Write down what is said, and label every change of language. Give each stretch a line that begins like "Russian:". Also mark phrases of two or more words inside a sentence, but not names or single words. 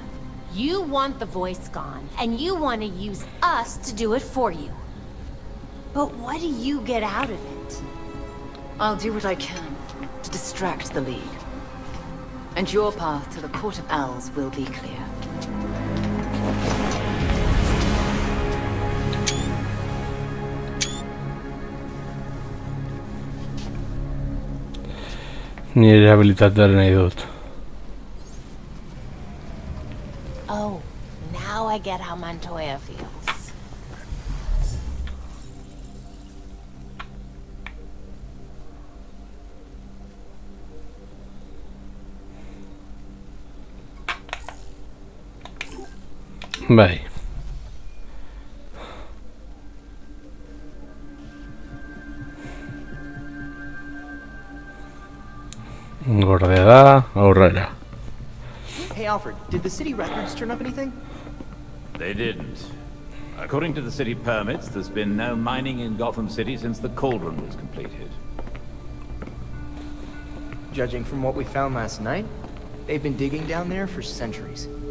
English: You want the voice gone, and you want to use us to do it for you. But what do you get out of it? I'll do what I can to distract the League. And your path to the Court of Owls will be clear.
Basque: Ni rehabilitator nahi dut.
English: Oh, now I get how Montoya feels.
Basque: Bai. Gorde da, aurrera.
English: Hey Alfred, did the city records turn up anything? They didn't. According to the city permits, there's been no mining in Gotham City since the Cauldron was completed. Judging from what we found last night, they've been digging down there for centuries.